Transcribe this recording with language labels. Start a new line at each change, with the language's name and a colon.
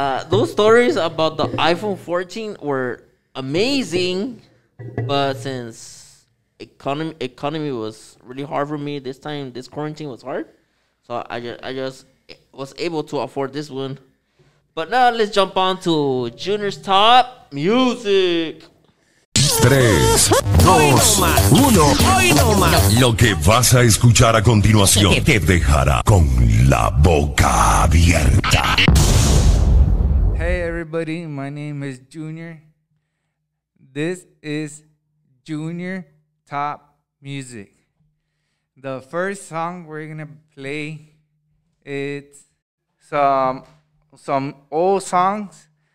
English: Those stories about the iPhone 14 were amazing, but since economy was really hard for me this time, this quarantine was hard, so I just was able to afford this one. But now let's jump on to Junior's top music. 3, 2, 1.
Spanish: Lo que vas a escuchar a continuación te dejará con la boca abierta.
English: Hey everybody, my name is Junior. This is Junior Top Music. The first song we're gonna play is some old songs.